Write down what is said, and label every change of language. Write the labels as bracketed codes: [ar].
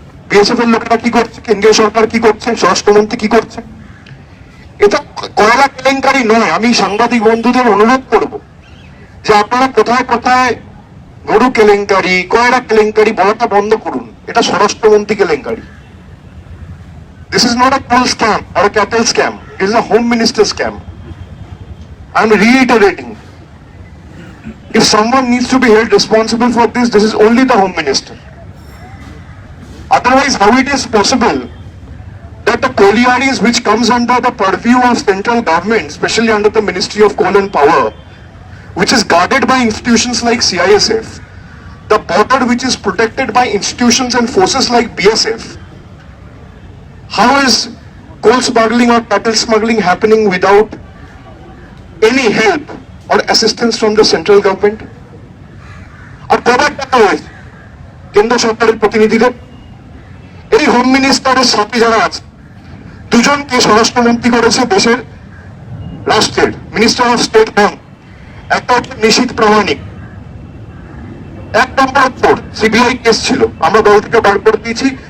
[bn] BSF এর লোকেরা কি করছে, কেন্দ্রীয় সরকার কি করছে, স্বরাষ্ট্রমন্ত্রী কি করছে? এটা কয়লা কেলেঙ্কারি নয়। আমি সাংবাদিক বন্ধুদের অনুরোধ করব যে আপনারা কোথায় কোথায় গরু কেলেঙ্কারি, কয়লা কেলেঙ্কারি বলাটা বন্ধ করুন। এটা স্বরাষ্ট্রমন্ত্রী কেলেঙ্কারি। [en] This is not a coal scam or a cattle scam. It is a home minister scam. I am reiterating. If someone needs to be held responsible for this, this is only the home minister. Otherwise, how it is possible that the collieries which comes under the purview of central government, especially under the Ministry of Coal and Power, which is guarded by institutions like CISF, the border which is protected by institutions and forces like BSF, how is coal smuggling or cattle smuggling happening without any help or assistance from the central government? [bn] আর কবার টাকা হয়েছে কেন্দ্র সরকারের প্রতিনিধিদের? এই home মিনিস্টারের সাথে যারা আছে, দুজনকে স্বরাষ্ট্রমন্ত্রী করেছে দেশের, রাষ্ট্রের মিনিস্টার অফ স্টেট নন। একটা হচ্ছে নিশীথ প্রামাণিক, 1 নম্বর চোর, সিবিআই কেস ছিল, আমরা দল থেকে বার করে দিয়েছি।